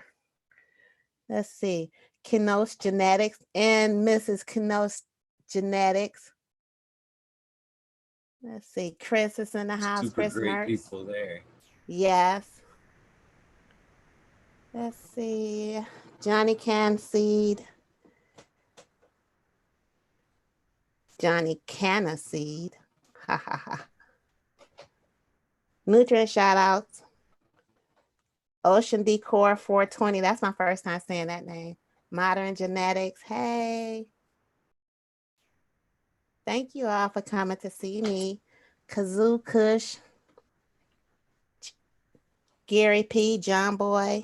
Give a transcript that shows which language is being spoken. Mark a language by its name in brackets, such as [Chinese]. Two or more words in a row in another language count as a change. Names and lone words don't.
[English] Let's see. Kenos Genetics and Mrs. Kenos Genetics. Let's see. Chris is in the house. Super Chris great Mertz. People there. Yes. Let's see. Johnny Canseed. Johnny Canaseed. Ha ha ha. Nutrient shout outs. Ocean Decor 420. That's my first time saying that name. Modern Genetics. Hey. Thank you all for coming to see me. Kazoo Kush. Gary P. John Boy.